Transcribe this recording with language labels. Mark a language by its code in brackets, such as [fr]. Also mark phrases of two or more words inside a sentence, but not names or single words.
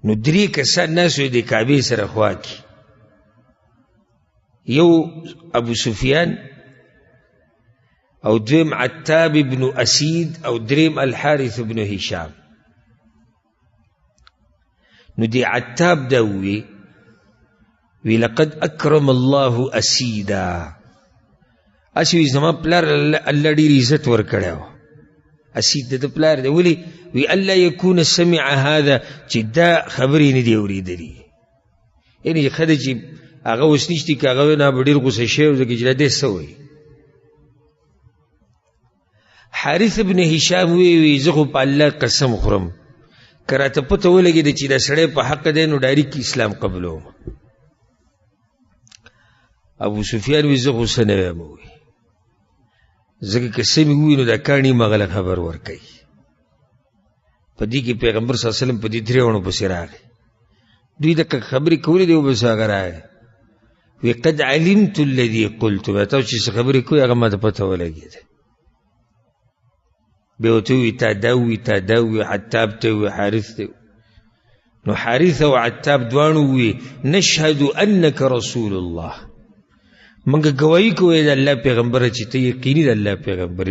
[ps] نو 3 کسان ناسو د کعبې سره خوا کې، یو ابو سفیان او دویم عتاب ابن اسید او دریم الحارث ابن هشام. نو دی عتاب دا وی [ar] لقد اکرم الله اسیدا، [ps] اسی وی زما پلار الله ډیر عزت ورکړی و. اسید د پلار دی، ولی وی [ar] الله یکون سمع هذا، [ps] چې دا خبرې نه دی اورېدلي. یعنې ښه ده چې هغه اوس نشتي، که هغه نه به ډېر غوسه شوی و، ځکه چې دا دی څه وایي. حارث ابن هشام وی زه خو په الله قسم خورم که راته پته ولګېده چې دا سړی په حق دی نو ډایرکټ اسلام قبلوم. ابو سفیان وی زه خو څه نه وایم وی، ځکه که څه مې ووایي نو دا کاڼي مغله خبر ورکوي. په دې کې پیغمبر [ar] صلی الله علیه وسلم [ps] په دې 3 ونو پسې راغی. دوی دغه خبرې کولې دي، بس هغه راغی وی [ar] قد علمت الذي قلت، [ps] تاسو چې څه خبرې کوئ هغه ماته پته ولګېده. بیا ورته ووایي تا دا ووایي تا دا ووایي، عتاب ته ووایي حارث ته ووایي. نو حارث او عتاب دواړو ووایي [ar] نشهد انک رسول الله، [ps] موږ ګواهي کوو د الله پیغمبره چې ته یقیني د الله پیغمبر یې.